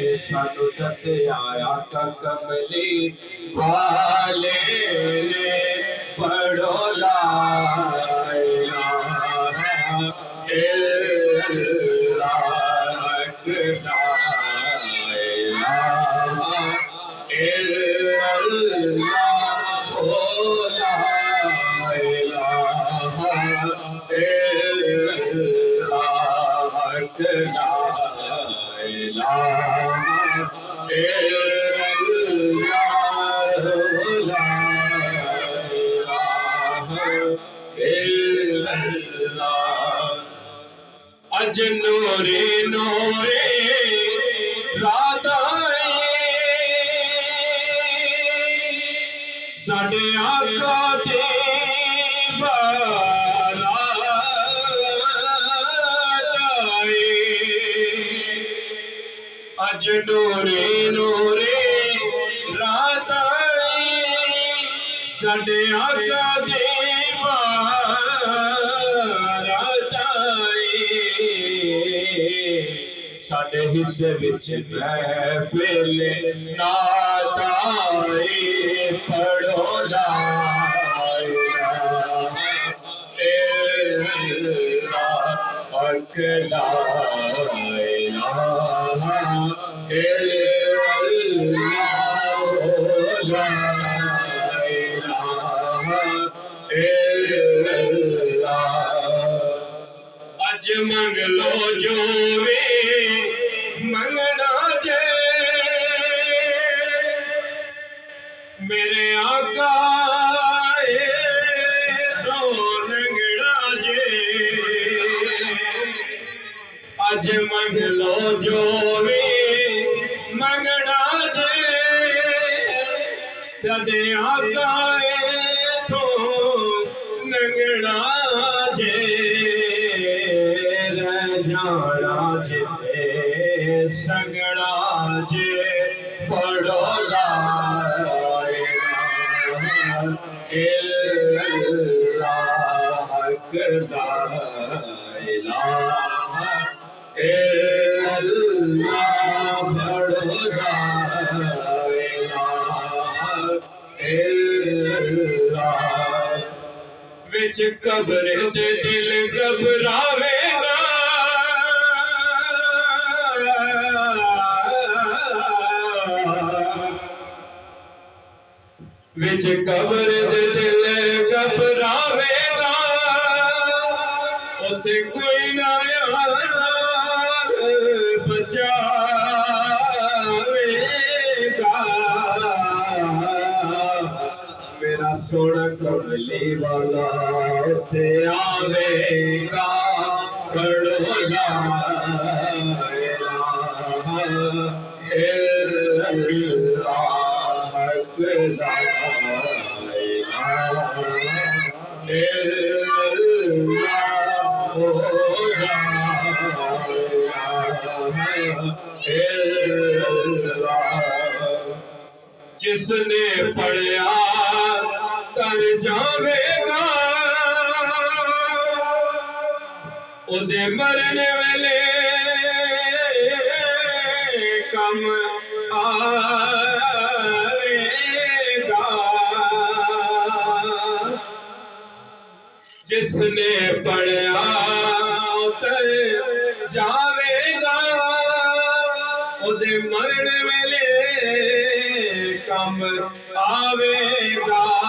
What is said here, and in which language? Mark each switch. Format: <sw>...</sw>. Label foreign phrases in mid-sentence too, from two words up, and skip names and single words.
<pa>ਸਾਨੂੰ ਦੱਸੇ ਆਇਆ ਕਮਲੀ ਵਾਲੇ ਨੇ ਪੜ੍ਹੋ</pa> <ar>لا إله إلا الله لا إله إلا الله او لا إله إلا الله لا إله إلا الله لا إله إلا الله</ar> <pa>ਅੱਜ ਨੂਰੇ ਨੂਰੇ ਰਾਤ ਸਾਡੇ ਆਕਾ ਦੇ ਬਾਰਾਤ ਆਏ ਅੱਜ ਨੂਰੇ ਨੂਰੇ ਰਾਤ ਸਾਡੇ ਆਕਾ ਦੇ ਬਾਰਾਤ ਆਏ ਸਾਡੇ ਹਿੱਸੇ ਵਿੱਚ ਮਹਿਫ਼ਲ ਨਾਤ ਆਏ ਪੜ੍ਹੋ</pa> <ar>لا إله إلا الله لا إله إلا الله لا إله إلا الله</ar> <pa>ਅੱਜ ਮੰਗ ਲੋ ਜੋ ਵੇ ਮੰਗਣਾ ਜੇ ਮੇਰੇ ਆਕਾ ਤੋਂ ਰੰਗਣਾ ਜੇ ਅੱਜ ਮੰਗ ਲੋ ਜੋ ਵੇ ਮੰਗਣਾ ਜੇ ਸਦੇ ਆਕਾ ਤੋਂ ਰੰਗਣਾ ਜੇ ਜਾਣਾ ਜੇ ਸੰਗਣਾ ਜੇ ਪੜ੍ਹੋ</pa> <ar>لا إلا الله لا إله إلا الله</ar> <pa>पढ़ो</pa> <ar>لا إله إلا الله</ar> <pa>ਵਿੱਚ ਕਬਰ ਦੇ ਦਿਲ ਘਬਰਾਵੇਗਾ ਵਿੱਚ ਕਬਰ ਦੇ ਦਿਲ ਘਬਰਾਵੇਗਾ ਉੱਥੇ ਕੋਈ ਨਾ ਯਾਰ ਬਚਾਵੇਗਾ ਮੇਰਾ ਸੋਹਣਾ ਕਮਲੀ ਵਾਲਾ ਉੱਥੇ ਆਵੇਗਾ ਪੜ੍ਹੋ ला</pa> <ar>إله إلا الله لا إله إلا الله لا إله إلا الله</ar> <pa>ਜਿਸਨੇ ਪੜ੍ਹਿਆ ਤਰ ਜਾਵੇਗਾ ਉਦੇ ਮਰਨੇ ਵੇਲੇ ਕੰਮ ਆਵੇਗਾ ਜਿਸਨੇ ਪੜ੍ਹਿਆ ਤਰ ਜਾਵੇਗਾ ਉਦੇ ਮਰਨੇ ਵੇਲੇ ਕੰਮ ਆਵੇਗਾ</pa>